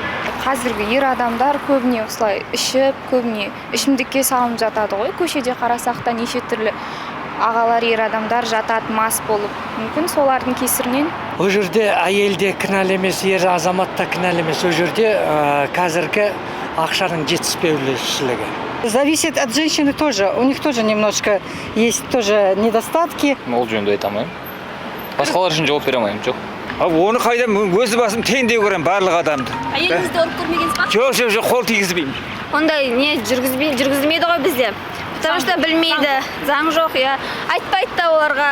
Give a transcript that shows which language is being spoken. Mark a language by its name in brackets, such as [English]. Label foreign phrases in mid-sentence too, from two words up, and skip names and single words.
[Kazakh] Қазіргі ер адамдар көбіне осылай ішіп, көбіне ішімдікке салынып жатады ғой. Көшеде қарасақ та неше түрлі ағалар ер адамдар жатады мас болып. Мүмкін солардың кесірінен. Ол жерде әйел де кінәлі емес, ер азамат та кінәлі емес. Ол жерде қазіргі ақшаның жетіспеушілігі. [Russian] Зависит от женщины тоже. У них тоже немножко есть тоже недостатки. [Kazakh] Ол жөнінде айта алмаймын. Басқалар үшін жауап бере алмаймын, жоқ. Оны қайда өз басым теңдей көремін барлық адамды. Әйеліңізді ұрып көрмегенсіз ба? Жоқ, қол тигізбеймін. Ондай не жүргізілмейді ғой бізде. [Russian] Потому что [Kazakh] білмейді, заң жоқ, я айтпайды да оларға.